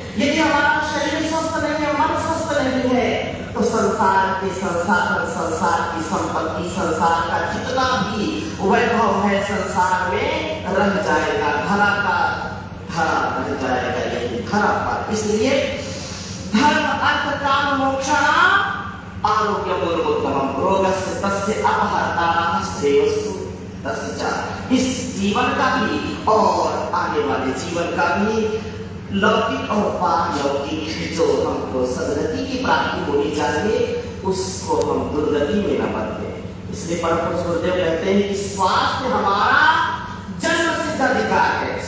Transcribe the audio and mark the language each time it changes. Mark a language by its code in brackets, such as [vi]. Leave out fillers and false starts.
[hi] यदि हमारा शरीर स्वस्थ नहीं है, मन स्वस्थ नहीं है, तो संसार के संसाधन, संसार की संपत्ति, संसार का जितना भी वैभव है संसार में रह जाएगा, धरा का धरा रह जाएगा, यही धरा पर। [sa] इसलिए धर्म अर्थ काम मोक्षाणाम् आरोग्यमुत्तमम् रोगस्य तस्य अपहर्तारः श्रेयस्सु तस्य च। [hi] इस जीवन का भी और आगे वाले जीवन का भी लौकिक और पारलौकिक जो हमको सदगति की प्राप्ति होनी चाहिए, उसको हम दुर्गति में न बदले। इसलिए परम पुरुष गुरुदेव कहते हैं कि स्वास्थ्य हमारा जन्म सिद्ध अधिकार है।